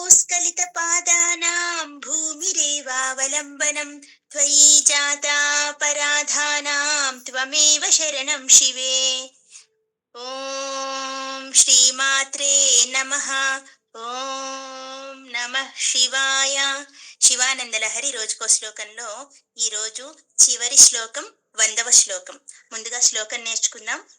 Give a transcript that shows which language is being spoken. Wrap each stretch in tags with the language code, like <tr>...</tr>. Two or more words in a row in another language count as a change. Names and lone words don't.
<sa>स्खलितपादानां भूमिरेवावलम्बनं त्वयि जाता पराधानां त्वमेव शरणं शिवे। ఓం శ్రీమాత్రే నమః. ఓం నమః శివాయ.</sa> <te>శివానందలహరి రోజుకో శ్లోకంలో ఈరోజు చివరి శ్లోకం 100వ శ్లోకం. ముందుగా శ్లోకం నేర్చుకుందాం.</te>